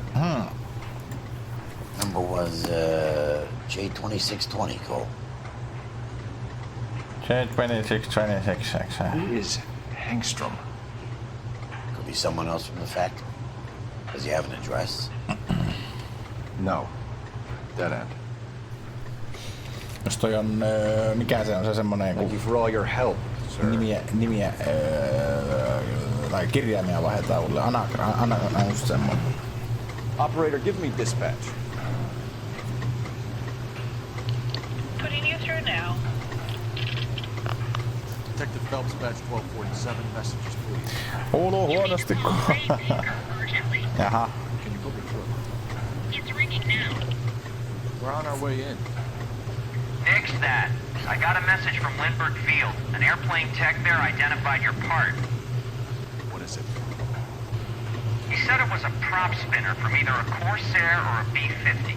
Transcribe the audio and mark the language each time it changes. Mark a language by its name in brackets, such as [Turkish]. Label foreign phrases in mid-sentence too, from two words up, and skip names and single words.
[English] Number was J2620, Cole. J2626. Who is Hangstrom? Could be someone else from the factory. Does he have an address? No. Dead end. [Finnish] Jos toi on, mikä se on se semmonen [English] Thank you for all your help, sir. [Finnish] nimiä tai kirjaimia vaihdetaan uudelleen. Anagram, just semmonen. [English] Operator, give me dispatch. Putting you through now. Detective Phelps, badge 1247, messages please. [Finnish] Kuuluu huonosti. Jaha. [English] Can you put me through? It's ringing now. We're on our way in. Nix that. I got a message from Lindbergh Field. An airplane tech there identified your part. What is it? He said it was a prop spinner from either a Corsair or a B-50.